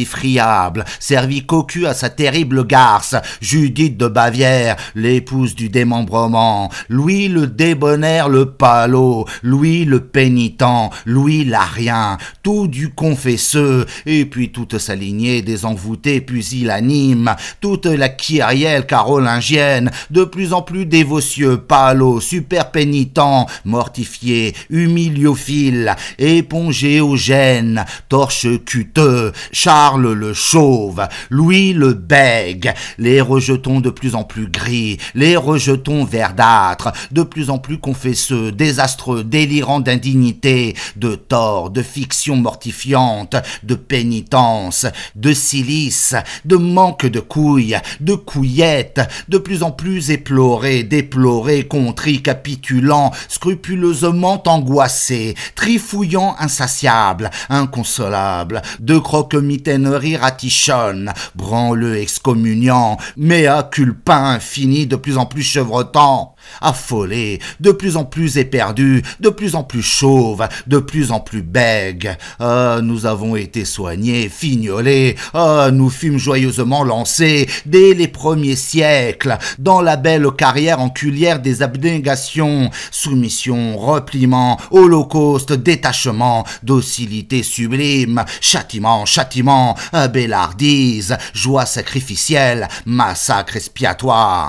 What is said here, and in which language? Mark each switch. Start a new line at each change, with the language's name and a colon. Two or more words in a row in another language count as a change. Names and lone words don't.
French: friable, servi cocu à sa terrible garce, Judith de Bavière, l'épouse du démembrement, Louis le débonnaire, le palot, Louis le pénitent, Louis l'arien, tout du confesseux, et puis toute sa lignée des envoûtés pusillanimes, toute la kyrielle carolingienne, de plus en plus dévotieux, palot, super pénitent, mortifié, humiliophile, épongéogène, torche-cuteux, Charles le chauve, Louis le bègue, les rejetons de de plus en plus gris, les rejetons verdâtres, de plus en plus confesseux, désastreux, délirants d'indignité, de tort, de fiction mortifiante, de pénitence, de silice, de manque de couilles, de couillettes, de plus en plus éplorés, déplorés, contris, capitulants, scrupuleusement angoissés, trifouillants, insatiables, inconsolables, de croque-mitainerie ratichonne, branleux excommuniant,
Latin: mea culpa
French: infini, de plus en plus chevrotant, affolés, de plus en plus éperdus, de plus en plus chauves, de plus en plus bègues. Ah, nous avons été soignés, fignolés, ah, nous fûmes joyeusement lancés, dès les premiers siècles, dans la belle carrière enculière des abnégations, soumission, repliement, holocauste, détachement, docilité sublime, châtiment, châtiment, abélardise, joie sacrificielle, massacre expiatoire.